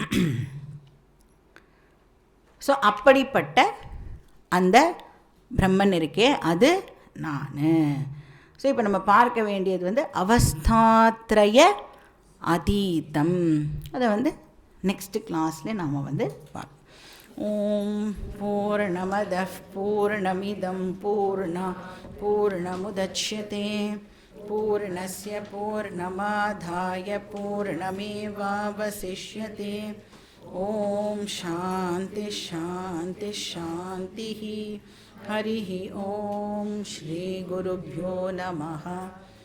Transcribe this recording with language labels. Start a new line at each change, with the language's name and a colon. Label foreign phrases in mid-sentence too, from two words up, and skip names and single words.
Tamil: ஸோ அப்படிப்பட்ட அந்த பிரம்மன் இருக்கே அது நான். ஸோ இப்போ நம்ம பார்க்க வேண்டியது வந்து
Sanskrit: अवस्थात्रय अतीतम्.
Tamil: அதை வந்து
English: next classil
Tamil: நாம் வந்து பார்ப்போம்.
Sanskrit: ॐ पूर्णमदः पूर्णमिदम् पूर्णमुदच्यते पूर्णस्य पूर्णमादाय पूर्णमेवावशिष्यते. ॐ शान्ति शान्ति शान्ति. हरिः ॐ श्रीगुरुभ्यो नमः.